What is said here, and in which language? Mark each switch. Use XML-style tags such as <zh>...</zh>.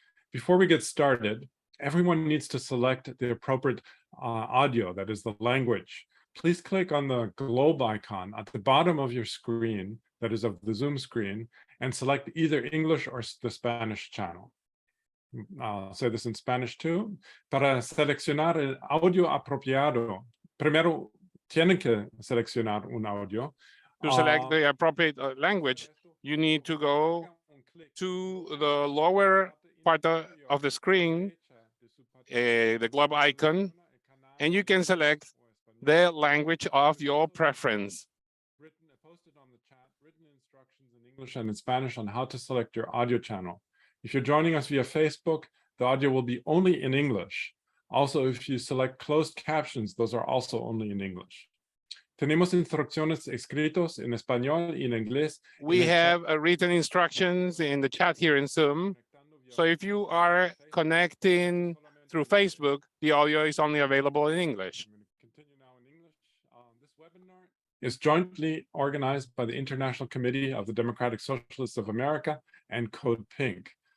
<en>Before we get started, everyone needs to select the appropriate audio, that is the language. Please click on the globe icon at the bottom of your screen, that is of the Zoom screen, and select either English or the Spanish channel. I'll say this in Spanish too.</en> <es>Para seleccionar el audio apropiado, primero tienen que seleccionar un audio.</es> <en>To select the appropriate language, you need to go to the lower part of the screen, the globe icon, and you can select the language of your preference. Posted on the chat, written instructions in English and in Spanish on how to select your audio channel. If you're joining us via Facebook, the audio will be only in English. Also, if you select closed captions, those are also only in English.</en> <es>Tenemos instrucciones escritos en español y en inglés.</es> <en>We have written instructions in the chat here in Zoom. So if you are connecting through Facebook, the audio is only available in English. Continue now in English. This webinar is jointly organized by the International Committee of the Democratic Socialists of America and Code Pink.</en>